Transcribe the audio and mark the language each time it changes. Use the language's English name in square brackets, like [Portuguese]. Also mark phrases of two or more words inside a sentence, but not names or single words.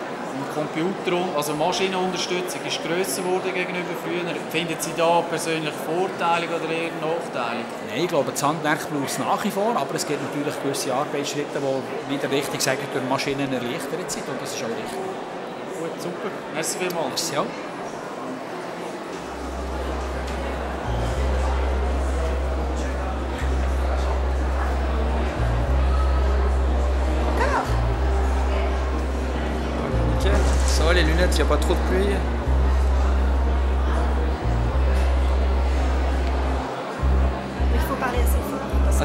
[German] Und Computer, also Maschinenunterstützung ist grösser geworden gegenüber früher. Finden Sie da persönlich Vorteile oder eher Nachteile? Nein, ich glaube, das Handwerk braucht es nach wie vor, aber es gibt natürlich gewisse Arbeitsschritte, die wieder richtig sagen, durch Maschinen erleichtert sind und das ist auch richtig. Gut, super. Merci vielmals. Ja. [French] Ça va les lunettes, il n'y a pas trop de pluie. Il faut parler assez fort.